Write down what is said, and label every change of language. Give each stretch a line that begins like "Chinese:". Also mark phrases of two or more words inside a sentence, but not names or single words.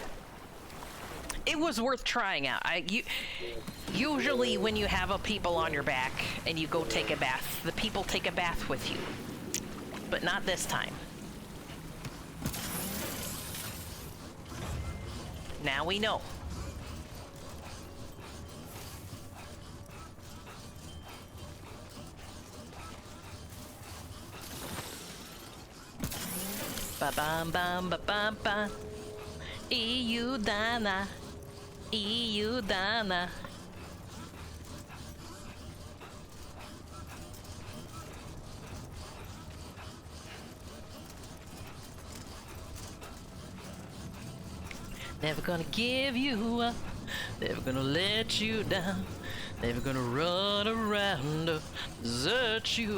English: It was worth trying out. Usually when you have a people on your back and you go take a bath, the people take a bath with you. But not this time. Now we know. Ba bam bam ba bam bam. Iudana. Iudana. Never gonna give you up, never gonna let you down, never gonna run around to desert you.